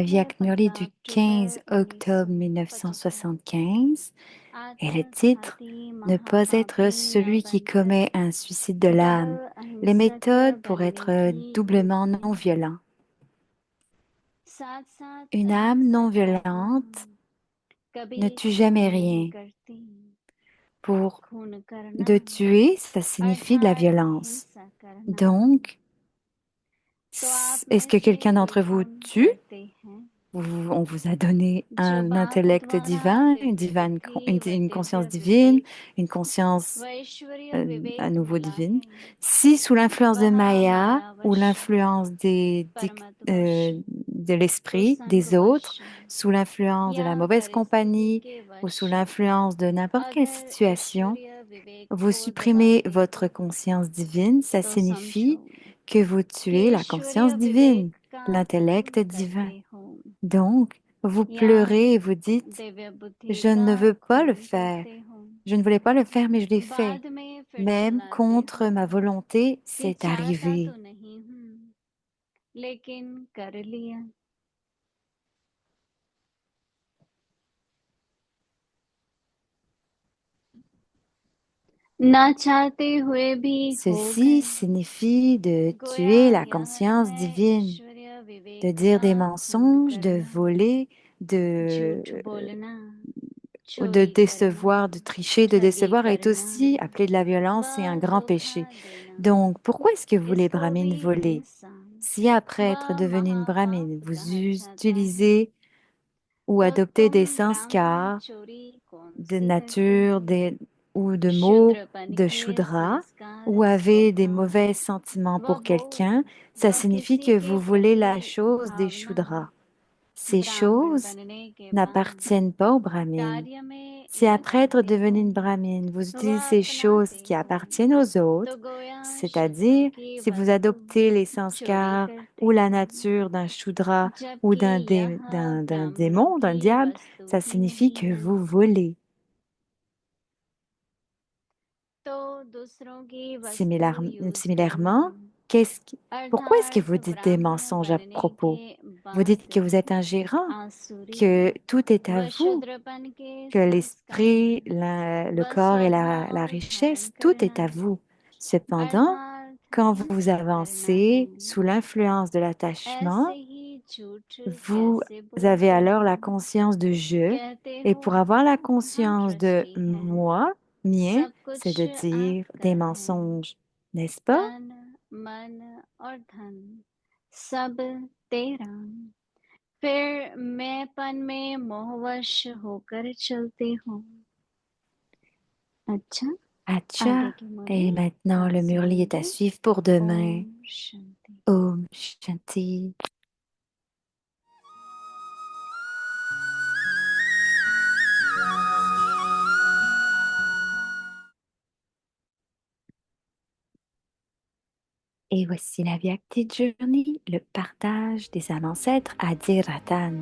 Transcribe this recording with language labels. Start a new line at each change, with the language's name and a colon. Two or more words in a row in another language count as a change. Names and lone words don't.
Hindi: तारीख है व्यक मुरली 15
French: du 15
Hindi: अक्टूबर
French: octobre
Hindi: 1975।
French: 1975 et le titre
Hindi: आत्मघाती
French: Ne pas être
Hindi: महापापी न
French: celui qui
Hindi: बनकर
French: commet un suicide de l'âme.
Hindi: दृढ़
French: Les
Hindi: अहिंसक
French: méthodes pour
Hindi: बनने
French: être
Hindi: की
French: doublement
Hindi: बुद्धि।
French: non violent.
Hindi: साथ साथ
French: Une âme
Hindi: अहिंसा
French: non
Hindi: भावना
French: violente
Hindi: कभी
French: ne tue
Hindi: क्षमा
French: jamais
Hindi: नहीं
French: rien.
Hindi: करती।
French: Pour
Hindi: खून करना
French: de tuer, ça signifie de la
Hindi: अर्थात
French: violence.
Hindi: हिंसा करना।
French: Donc,
Hindi: तो आप
French: est-ce
Hindi: में
French: que
Hindi: से
French: quelqu'un
Hindi: कोई
French: d'entre vous
Hindi: कौन
French: tue?
Hindi: करते हैं
French: On vous a donné
Hindi: जो
French: un
Hindi: बाप
French: intellect
Hindi: द्वारा
French: divin,
Hindi: दिव्य बुद्धि व
French: une
Hindi: दिव्य
French: conscience divine,
Hindi: विवेक
French: une conscience
Hindi: व ऐश्वर्य
French: à
Hindi: विवेक
French: nouveau
Hindi: मिला
French: divine.
Hindi: है।
French: Si sous l'influence de
Hindi: वह
French: Maya ou
Hindi: मायावश
French: l'influence
Hindi: परमतवश
French: de l'esprit des
Hindi: कुसंगवश
French: autres, sous l'influence de
Hindi: या
French: la mauvaise
Hindi: परिस्थिति
French: compagnie
Hindi: के
French: ou sous
Hindi: वश
French: l'influence de n'importe quelle
Hindi: अगर
French: situation,
Hindi: ऐश्वर्य विवेक
French: vous
Hindi: को दबा
French: supprimez
Hindi: दे
French: votre conscience divine, ça
Hindi: तो समझो
French: signifie que vous
Hindi: कि
French: tuez la
Hindi: ऐश्वर्य
French: conscience divine,
Hindi: विवेक का
French: l'intellect
Hindi: खून
French: divin.
Hindi: करते हो
French: Donc, vous
Hindi: या
French: pleurez et vous dites,
Hindi: दिव्य बुद्धि
French: je
Hindi: का
French: ne veux pas le
Hindi: खून
French: faire.
Hindi: करते हो।
French: Je ne voulais pas le faire, mais je l'ai fait.
Hindi: बाद में फिर
French: Même
Hindi: चिल्लाते
French: contre
Hindi: हो
French: ma volonté,
Hindi: कि
French: c'est
Hindi: चाहता
French: arrivé.
Hindi: तो नहीं हूँ लेकिन कर लिया। ना चाहते हुए भी हो
French: Ceci
Hindi: गए।
French: signifie de tuer
Hindi: गोया
French: la
Hindi: यह
French: conscience
Hindi: है
French: divine,
Hindi: ऐश्वर्य
French: de
Hindi: विवेक
French: dire
Hindi: का
French: des
Hindi: खून
French: mensonges, de
Hindi: करना,
French: voler,
Hindi: झूठ
French: de,
Hindi: बोलना,
French: de
Hindi: चोरी करना,
French: décevoir, de tricher, de
Hindi: ठगी
French: décevoir est
Hindi: करना
French: aussi appelé de la violence et un
Hindi: व
French: grand
Hindi: धोखा
French: péché.
Hindi: देना,
French: Donc, pourquoi est-ce que vous les
Hindi: इसको भी
French: brahmines volez?
Hindi: हिंसा
French: Si après
Hindi: व
French: être devenu une brahmine,
Hindi: महापाप
French: vous
Hindi: कहा जाता है,
French: utilisez ou
Hindi: तो
French: adoptez des
Hindi: तुम ब्राह्मण
French: sanskars
Hindi: चोरी कौन
French: de
Hindi: सी करते
French: nature
Hindi: हो।
French: ou de mots
Hindi: शूद्रपन
French: de
Hindi: के
French: Shudra ou
Hindi: संस्कार
French: avez des
Hindi: स्वभाव
French: mauvais sentiments
Hindi: व
French: pour quelqu'un,
Hindi: बोध
French: ça
Hindi: व
French: signifie
Hindi: किसी
French: que
Hindi: के
French: vous voulez
Hindi: प्रति
French: la chose des
Hindi: भावना
French: Shudras. Ces
Hindi: ब्राह्मण
French: choses
Hindi: बनने के बाद
French: n'appartiennent pas aux brahmines.
Hindi: कार्य में
French: Si après être
Hindi: लगाते
French: devenu
Hindi: हो
French: une brahmine, vous
Hindi: व
French: utilisez ces choses
Hindi: अपनाते
French: qui
Hindi: हो
French: appartiennent aux
Hindi: तो
French: autres,
Hindi: गोया शत्रुओं
French: c'est-à-dire
Hindi: की
French: si vous
Hindi: वस्तु
French: adoptez les
Hindi: चोरी
French: sanskars ou
Hindi: करते
French: la
Hindi: हो,
French: nature d'un Shudra ou
Hindi: जबकि यह
French: d'un
Hindi: ब्राह्मणों
French: démon, d'un
Hindi: की
French: diable,
Hindi: वस्तु
French: ça
Hindi: ही
French: signifie
Hindi: नहीं
French: que
Hindi: है।
French: vous volez.
Hindi: तो दूसरों की वस्तु
French: Similar-
Hindi: यूज करना
French: Similairement, pourquoi est-ce que
Hindi: अर्थात
French: vous dites des
Hindi: ब्राह्मण
French: mensonges à
Hindi: बनने के
French: propos? Vous dites
Hindi: बाद
French: que vous êtes un gérant,
Hindi: आसुरी
French: que tout est à
Hindi: व
French: vous,
Hindi: शूद्रपन के
French: que
Hindi: संस्कार
French: l'esprit, le
Hindi: व
French: corps et la
Hindi: स्वभाव धारण
French: richesse, tout est
Hindi: करना
French: à vous. Cependant,
Hindi: अर्थात
French: quand vous
Hindi: हिंसा करना है।
French: avancez sous l'influence de
Hindi: ऐसे
French: l'attachement,
Hindi: ही झूठ
French: vous
Hindi: कैसे
French: avez
Hindi: बोलते
French: alors
Hindi: हो,
French: la conscience de je,
Hindi: कहते
French: et
Hindi: हो
French: pour avoir la
Hindi: हम
French: conscience de
Hindi: ट्रस्टी हैं,
French: moi, mien,
Hindi: सब
French: c'est
Hindi: कुछ
French: de dire
Hindi: आपका
French: des
Hindi: है,
French: mensonges, n'est-ce pas?
Hindi: तन मन और धन सब तेरा, फिर मैंपन में मोहवश होकर चलते हो। अच्छा,
French: Acha.
Hindi: की
French: Et
Hindi: मुरली
French: maintenant,
Hindi: आज
French: le
Hindi: से
French: murli est à
Hindi: होंगी
French: suivre pour demain.
Hindi: ओम शांति। ओम शांति.
French: Et voici la Vyakti Journey, le partage des âmes ancêtres à Dhyaratan.